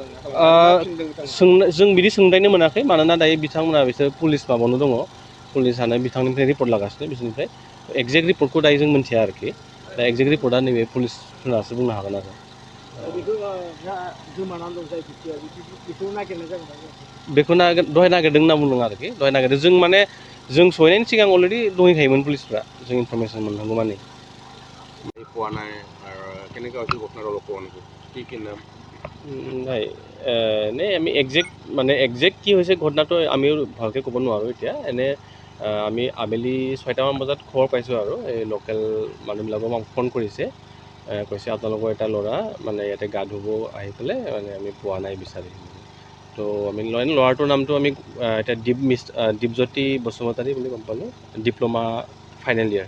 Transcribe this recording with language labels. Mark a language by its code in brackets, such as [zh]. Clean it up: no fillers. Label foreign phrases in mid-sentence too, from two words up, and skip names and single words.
[brx] जों बिदि सोंदायनो मोनाखै मानोना दायो बिथांमोना बिसोर पुलिस माबायावनो दङ पुलिसानो बिथांनिफ्राय रिपर्ट लागासिनो बिसोरनिफ्राय [en] exact reportखौ [brx] दायो जों मिन्थिया आरोखि दा [en] exact reportआ [brx] नैबे पुलिसफोरासो बुंनो हागोन आरो बेखौ दहाय नागिरदों होनना बुंदों आरोखि दहाय नागिरदों जों माने जों सहैनायनि सिगां अलरेडि दंहैखायोमोन पुलिसफ्रा जों इनफरमेसन मोननांगौ माने [as] পোৱা নাই আৰু কেনেকৈ হৈছিল ঘটনাটো অলপ কোৱা নেকি কি কি নাম নাই এনেই আমি একজেক্ট কি হৈছে ঘটনাটো আমিও ভালকৈ ক'ব নোৱাৰোঁ এতিয়া এনে আমি আবেলি 6টামান বজাত খবৰ পাইছোঁ আৰু এই লোকেল মানুহবিলাকক আমাক ফোন কৰিছে কৈছে আপোনালোকৰ এটা ল'ৰা মানে ইয়াতে গা ধুব আহি পেলাই মানে আমি পোৱা নাই বিচাৰি তো আমি ল'ৰাটোৰ নামটো আমি এতিয়া দীপজ্যোতি বসুমতাৰী বুলি গম পালোঁ [en] diploma final year